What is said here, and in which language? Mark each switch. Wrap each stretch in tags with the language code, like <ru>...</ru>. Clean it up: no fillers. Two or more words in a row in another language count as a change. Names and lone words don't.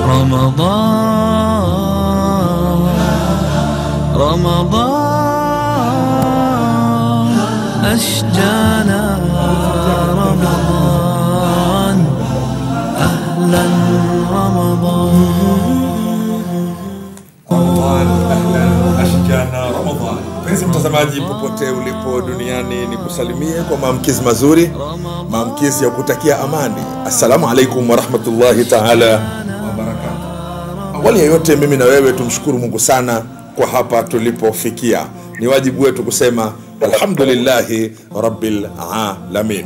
<ar>رمضان رمضان أشجانا رمضان أهلا رمضان أهلا أشجانا رمضان.</ar> <sw>Mpenzi mtazamaji popote ulipo duniani, ni kusalimie kwa maamkizi mazuri, maamkizi ya kutakia amani.</sw> <ar>السلام عليكم ورحمة الله تعالى وبركاته.</ar> <sw>Awali ya yote, mimi na wewe tumshukuru Mungu sana kwa hapa tulipofikia. Ni wajibu wetu kusema</sw> <ar>الحمد لله رب العالمين.</ar>